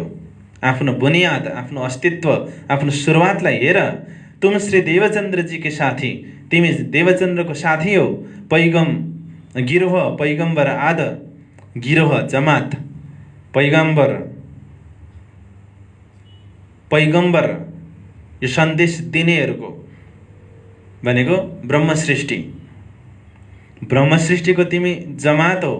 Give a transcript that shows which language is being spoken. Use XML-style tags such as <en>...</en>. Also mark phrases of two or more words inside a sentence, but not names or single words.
<ne>आफ्नो बुनियाद, आफ्नो अस्तित्व, आफ्नो सुरुवातलाई हेर।</ne> <hi>तुम श्री देवचंद्र जी के साथी,</hi> <ne>तिमी देवचंद्रको साथी हो।</ne> <hi>पैगम गिरोह पैगम्बर आद,</hi> <ne>गिरोह जमात, पैगम्बर यो सन्देश दिनेहरूको भनेको ब्रह्म सृष्टि, ब्रह्म सृष्टिको तिमी जमात हो।</ne>